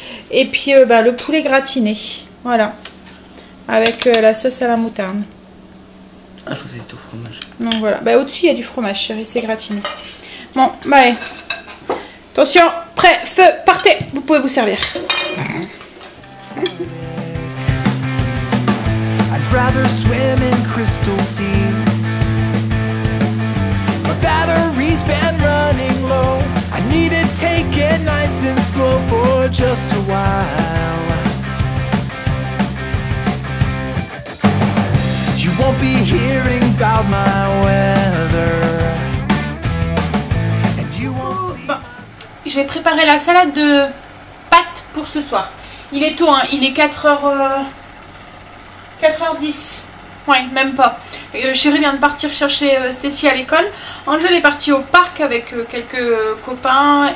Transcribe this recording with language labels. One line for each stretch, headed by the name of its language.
French: Et puis le poulet gratiné, voilà, avec la sauce à la moutarde. Ah, je crois que c'était au fromage. Donc voilà, bah, au-dessus il y a du fromage, chérie, c'est gratiné. Bon, bah allez. Attention, prêt, feu, partez, vous pouvez vous servir.
English: I'd rather swim in crystal seas. My battery's been running low. I need to take it nice and slow for just a while. You won't be hearing about my weather. And you won't see.
French: Bon, j'ai préparé la salade de pâtes pour ce soir. Il est tôt, hein, il est 4h10. Ouais, même pas. Chérie vient de partir chercher Stacy à l'école. Angel est partie au parc avec quelques copains.